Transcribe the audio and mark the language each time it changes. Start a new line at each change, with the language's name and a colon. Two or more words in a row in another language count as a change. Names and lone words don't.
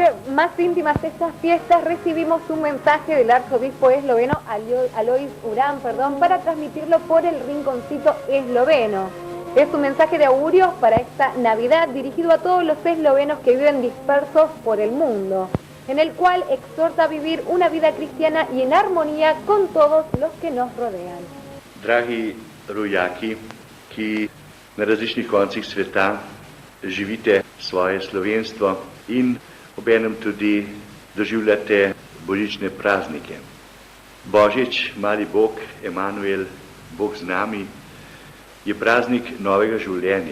Spanish: más íntimas estas fiestas, recibimos un mensaje del arzobispo esloveno Alois Urán, para transmitirlo por el Rinconcito Esloveno. Es un mensaje de augurios para esta Navidad dirigido a todos los eslovenos que viven dispersos por el mundo, en el cual exhorta a vivir una vida cristiana y en armonía con todos los que nos rodean.
Slovenian: Dragi rojaki, ki na različnih koncih sveta živite svoje slovenstvo in obenem tudi doživljate božične praznike. Božič, mali Bog, Emanuel, Bog z nami, je praznik novega življenja.